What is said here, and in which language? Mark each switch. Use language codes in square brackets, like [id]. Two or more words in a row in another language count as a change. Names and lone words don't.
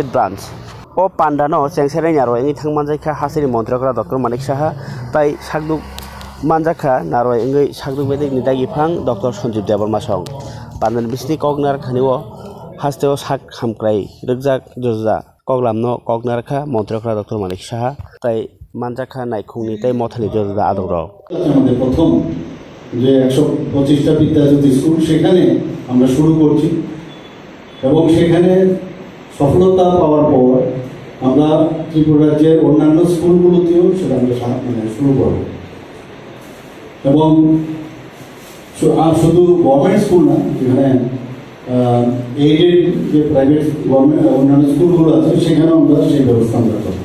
[trp] ब्रांच ओ पांडानो चेंगसेरे नारोयंगी थांमानजायखा हासिनि मन्थ्रिग्रा डॉक्टर मानिक साहा ताई सागदुक मानजाखा नारोयंगी सागदुक बेदिक निदागिफां डॉक्टर संजीव देवर्मा सं पांडान बिसिनि कगनार खानिओ हास्तेओ साग खामक्राय रगजाक जजा कगलामनो कगनारखा मन्थ्रिग्रा डॉक्टर मानिक साहा ताई मानजाखा नायखुंनि ताई मथानि जजा आदर [bn] আমাদের প্রথম যে 125টা বিদ্যাজ্যোতি স্কুল সেখানে আমরা শুরু করছি এবং সেখানে সফলতা পাওয়ার পর আমরা ত্রিপুরা রাজ্যের অন্যান্য স্কুলগুলোতেও সেটা আমরা শুরু করব এবং শুধু [en] government school [bn] না যেখানে এইডেড যে [en] private government [bn] অন্যান্য স্কুলগুলো আছে সেখানেও আমরা সেই ব্যবস্থা আমরা করব।